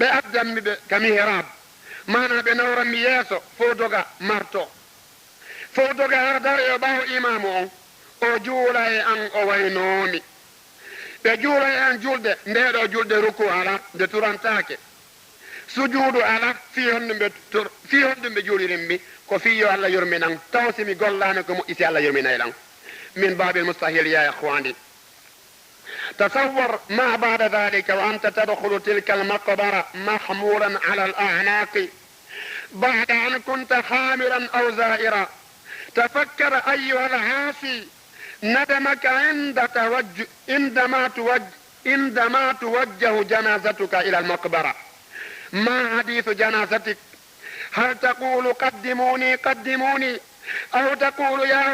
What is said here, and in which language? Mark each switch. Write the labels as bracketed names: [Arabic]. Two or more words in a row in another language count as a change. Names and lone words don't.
[Fula] addanmi ɓe kami herab mana ɓe nawranmi yeeso fo doga marto fo doga har dare o ɓaawo imamu on o juula e an o waynoomi ɓe juula e an julde ndeɗo julde ruku ala nde turantake sujuudu ala fi honɗum ɓe juulirinmi ko fiyo Allah yurminan taw simi gollani ko moƴƴi si Allah yurminaylan [Arabic] من باب المستحيل يا إخواني تصور ما بعد ذلك وأنت تدخل تلك المقبرة محمولا على الأعناق بعد أن كنت حاملا أو زائرا تفكر أيها العاصي ندمك عندما توجه جنازتك إلى المقبرة ما حديث جنازتك هل تقول قدموني قدموني أو تقول يا